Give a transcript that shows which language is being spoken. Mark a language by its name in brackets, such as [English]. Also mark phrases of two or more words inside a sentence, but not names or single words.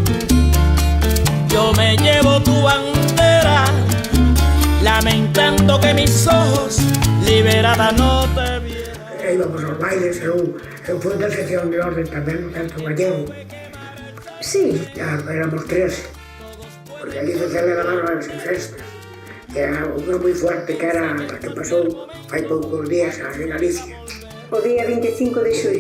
[Spanish] yo me llevo tu bandera, lamentando que mis ojos liberada no te vieran. [Galician] E íbamos aos bailes, eu fui da sección de orden tamén no Centro Gallego. Sí, Ya éramos 13, porque ali se celebraban as festas. Era unha moi fuerte que era a que pasou fai poucos días en Galicia. o día 25 de xullo.